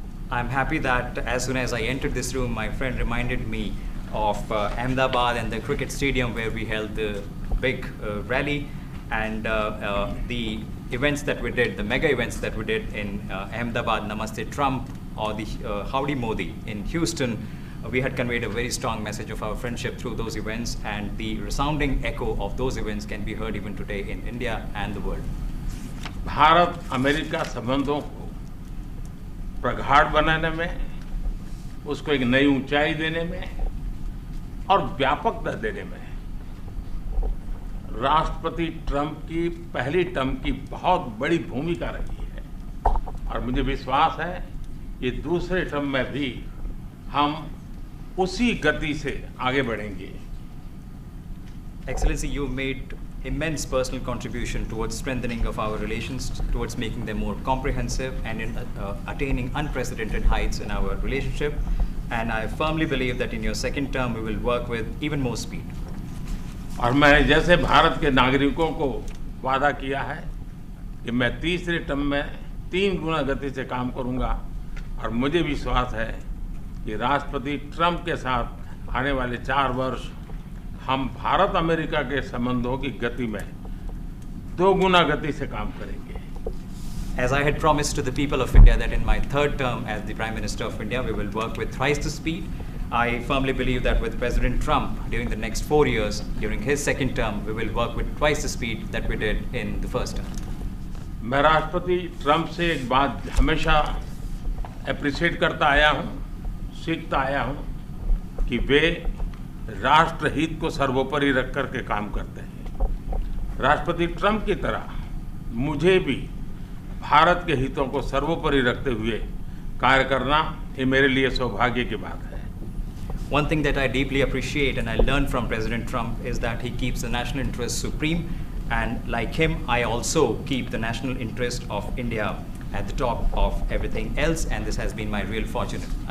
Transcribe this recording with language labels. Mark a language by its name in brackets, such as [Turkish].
[English] I'm happy that as soon as I entered this room, my friend reminded me of Ahmedabad and the cricket stadium where we held the big rally, and the events that we did, the mega events that we did in Ahmedabad, Namaste Trump, or the Howdy Modi in Houston. We had conveyed a very strong message of our friendship through those events, and the resounding echo of those events can be heard even today in India and the world. [Hindi] Bharat America संबंधों को प्रगाढ़ बनाने में, उसको एक नई ऊंचाई देने में और व्यापकता देने में राष्ट्रपति ट्रंप की पहली टर्म की बहुत बड़ी भूमिका रही है। और मुझे विश्वास है ये दूसरे टर्म में भी हम उसी गति से आगे बढ़ेंगे। [English] Excellency, you made immense personal contribution towards strengthening of our relations, towards making them more comprehensive and in attaining unprecedented heights in our relationship. And I firmly believe that in your second term, we will work with even more speed. [Hindi] और मैंने जैसे भारत के नागरिकों को वादा किया है कि मैं तीसरे टर्म में 3 गुना गति से काम करूंगा, और मुझे विश्वास है कि राष्ट्रपति ट्रंप के साथ आने वाले 4 वर्ष हम भारत अमेरिका के संबंधों की गति में 2 गुना गति से काम करेंगे। [English] As I had promised to the people of India that in my third term as the Prime Minister of India, we will work with thrice the speed. I firmly believe that with President Trump, during the next 4 years, during his second term, we will work with twice the speed that we did in the first term. [Hindi] मैं राष्ट्रपति Trump से एक बात हमेशा appreciate करता आया हूँ, सीखता आया हूँ कि वे राष्ट्रहित को सर्वोपरि रख कर के काम करते हैं। राष्ट्रपति ट्रंप की तरह मुझे भी भारत के हितों को सर्वोपरि रखते हुए कार्य करना ये मेरे लिए सौभाग्य की बात है। [English] One thing that I deeply appreciate and I learned from President Trump is that he keeps the national interest supreme, and like him, I also keep the national interest of India at the top of everything else, and this has been my real fortune.